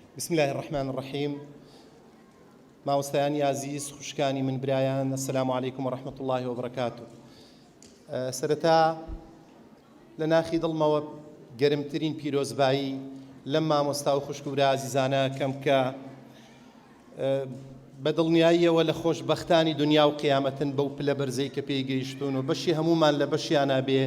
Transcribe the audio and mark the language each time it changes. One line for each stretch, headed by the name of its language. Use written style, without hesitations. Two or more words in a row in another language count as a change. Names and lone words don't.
Arabic: بسم الله الرحمن الرحيم.
Central Kurdish: ماوەستایانی عزیز خوشکانی من برایان،
Arabic: السلام علیکم ورحمة الله وبركاته.
Central Kurdish: سەرەتا لە ناخی دڵمەوە گەرمترین پیرۆزبایی لەم مامۆستا و خوشک و برا عزیزانە کەم کە بەدڵنیاییەوە لە خۆشبەختانی دنیا و قیامەتن بەو پلە بەرزەی کە پێی گەیشتون و بەشی هەمومان لە بەشیانە بێ.